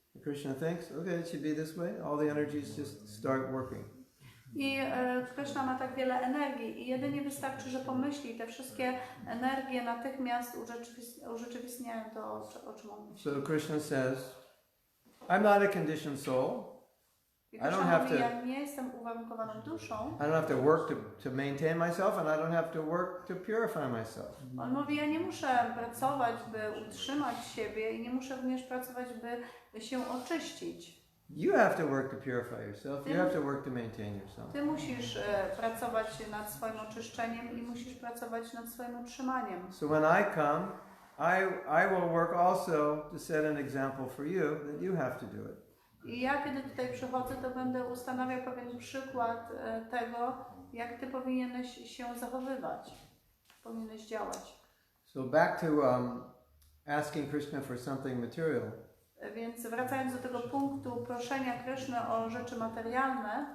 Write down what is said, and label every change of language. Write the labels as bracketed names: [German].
[English] Krishna thinks, okay, it should be this way. All the energies just start working. [Polish] I Kryszna ma tak wiele energii i jedynie wystarczy, że pomyśli, te wszystkie energie natychmiast urzeczywistniają to, o czym on myśli. [English] So Krishna says, I'm not a conditioned soul. [Polish] I Kryszna mówi, ja nie jestem uwarunkowaną duszą. [English] I don't have to work to maintain myself, and I don't have to work to purify myself. [Polish] On mówi, ja nie muszę pracować, by utrzymać siebie i nie muszę również pracować, by się oczyścić. [English] You have to work to purify yourself. You have to work to maintain yourself. [Polish] Ty musisz pracować nad swoim oczyszczeniem i musisz pracować nad swoim utrzymaniem. [English] So when I come, I will work also to set an example for you that you have to do it. [Polish] I ja kiedy tutaj przychodzę, to będę ustanawiał pewien przykład tego, jak ty powinieneś się zachowywać, powinieneś działać. [English] So back to asking Krishna for something material. [Polish] Więc wracając do tego punktu proszenia Kryszny o rzeczy materialne,